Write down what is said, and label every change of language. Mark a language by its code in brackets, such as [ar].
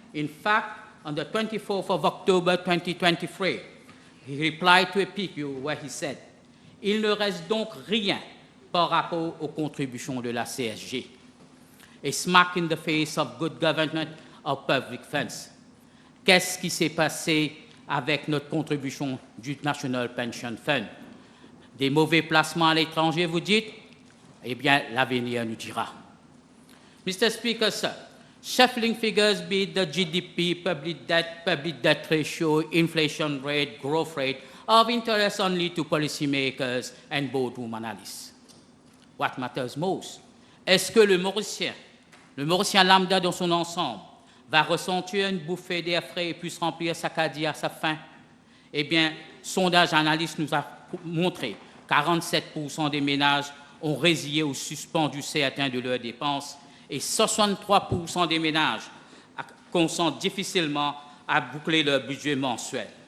[en] In fact, on the 24th of October 2023, he replied to a PQ where he said, [fr] "Il ne reste donc rien par rapport aux contributions de la CSG." [en] A smack in the face of good government of public funds. [fr] Qu'est-ce qui s'est passé avec notre contribution du National Pension Fund? Des mauvais placements à l'étranger, vous dites? Eh bien, l'avenir nous dira. [en] Mr. Speaker, sir, shuffling figures, be it the GDP, public debt ratio, inflation rate, growth rate, are of interest only to policymakers and boardroom analysts. What matters most? [fr] Est-ce que le Mauricien lambda dans son ensemble, va ressentir une bouffée d'air frais et puisse remplir sa caddie à sa faim? Eh bien, sondage analyste nous a montré que 47% des ménages ont résilié ou suspendu certains de leurs dépenses et 63% des ménages consentent difficilement à boucler leur budget mensuel.